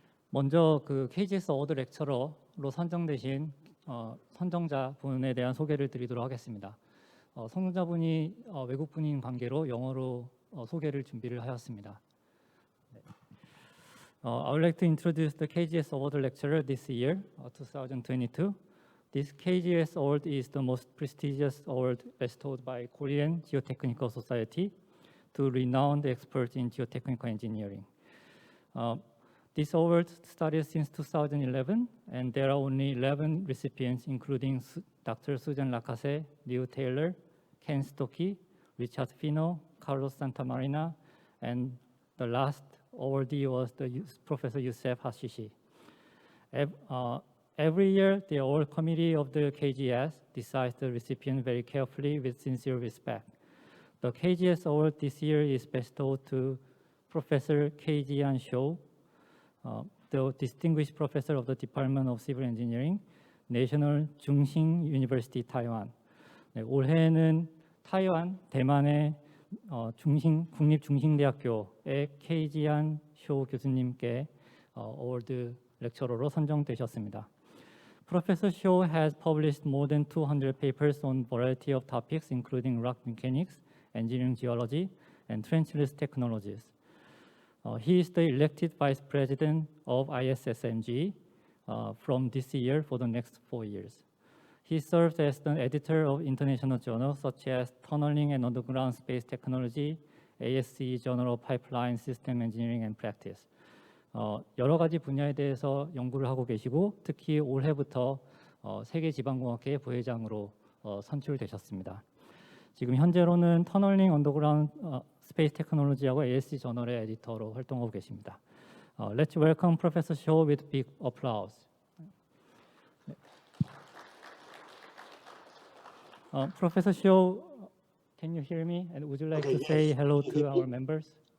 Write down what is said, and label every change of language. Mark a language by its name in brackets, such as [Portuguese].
[Korean] 먼저 그 KGS 어워드 렉처러로 선정되신 선정자분에 대한 소개를 드리도록 하겠습니다. 선정자분이 외국분인 관계로 영어로 소개를 준비를 하였습니다. 네. [English] I would like to introduce the KGS Award Lecturer this year, 2022. This KGS Award is the most prestigious award bestowed by Korean Geotechnical Society to renowned experts in geotechnical engineering. This award started since 2011, and there are only 11 recipients, including Dr. Susan Lacasse, Leo Taylor, Ken Stokke, Richard Fino, Carlos Santamarina, and the last awardee was Professor Youssef Hashishi. Every year, the award committee of the KGS decides the recipient very carefully with sincere respect. The KGS award this year is bestowed to Professor K.Jian Shou, the distinguished professor of the Department of Civil Engineering, National Chungsin University, Taiwan. [Korean] 네, 올해는 타이완, 대만의 국립중싱대학교의 K.Jian Shou 교수님께 어워드 렉처러로 선정되셨습니다. [English] Professor Shou has published more than 200 papers on a variety of topics, including rock mechanics, engineering geology, and trenchless technologies. He is the elected vice president of ISSMG from this year for the next 4 years. He serves as the editor of international journals such as Tunneling and Underground Space Technology, ASCE Journal of Pipeline System Engineering and Practice. [Korean] 여러 가지 분야에 대해서 연구를 하고 계시고 특히 올해부터 세계지방공학회 부회장으로 선출되셨습니다. 지금 현재로는 터널링 언더그라운드 스페이스 테크놀로지하고 ASC 저널의 에디터로 활동하고 계십니다. [English] Let's welcome Professor Shou with big applause. Professor Shou, can you hear me? And would you like to say hello to our members?